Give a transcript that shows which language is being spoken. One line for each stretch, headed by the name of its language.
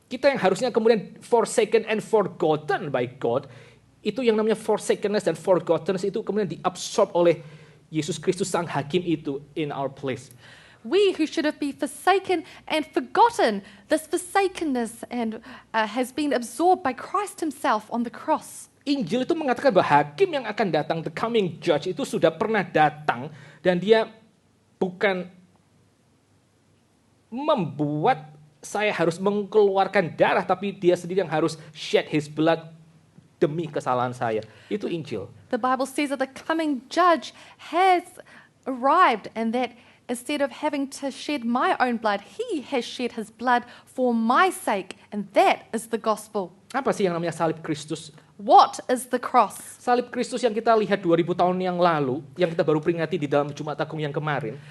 Indonesian: Kita yang harusnya kemudian
English: forsaken and forgotten by God,
Indonesian: itu yang namanya forsakenness dan forgottenness itu kemudian diabsorb oleh Yesus Kristus sang hakim itu
English: in our place. We who should have been forsaken and forgotten, this forsakenness and has been absorbed by Christ himself on the cross.
Indonesian: Injil itu mengatakan bahwa hakim yang akan datang,
English: the coming judge
Indonesian: itu sudah pernah datang dan dia bukan membuat saya harus mengeluarkan darah, tapi dia sendiri yang harus
English: shed his blood
Indonesian: demi kesalahan saya. Itu Injil.
English: The Bible says that the coming judge has arrived and that instead of having to shed my own blood, he has shed his blood for my sake, and that is the gospel.
Indonesian: Apa sih yang namanya salib Kristus?
English: What is the cross?
Indonesian: Salib Kristus yang kita lihat 2000 tahun yang lalu, yang kita baru peringati di dalam Jumat Agung yang kemarin,